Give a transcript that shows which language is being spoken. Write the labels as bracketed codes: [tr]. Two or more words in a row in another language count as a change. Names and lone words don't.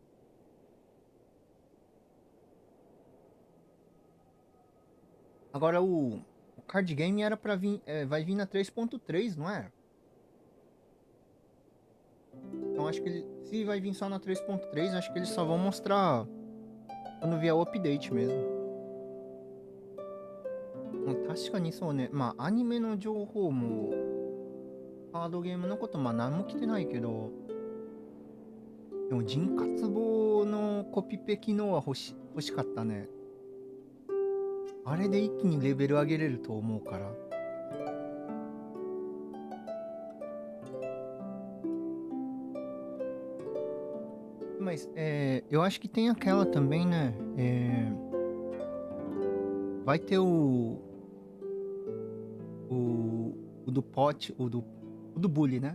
[pt] Agora o card game era pra vir, vai vir na 3.3, não é? Então acho que se vai vir só na 3.3, acho que eles só vão mostrar quando vier o update mesmo. [ja] 確かにそうね。アニメの情報もカードゲームのこと何も来てないけど、でも人活棒のコピペ機能は欲しかったね。あれで一気にレベル上げれると思うから。 [pt] Mas eu acho que tem aquela também, né? Vai ter o do pote, o do bully, né?